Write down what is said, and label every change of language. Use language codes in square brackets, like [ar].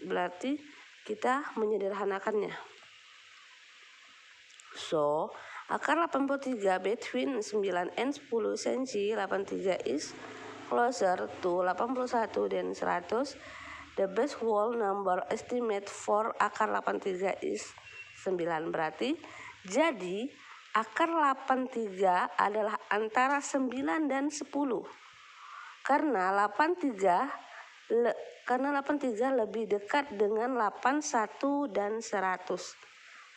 [id] Berarti kita menyederhanakannya. [en] So, akar 83 between 9 and 10 cm 83 is closer to 81 than 100. The best whole number estimate for akar 83 is 9. [id] Berarti jadi akar 83 adalah antara 9 dan 10. Karena 83 lebih dekat dengan 81 dan 100.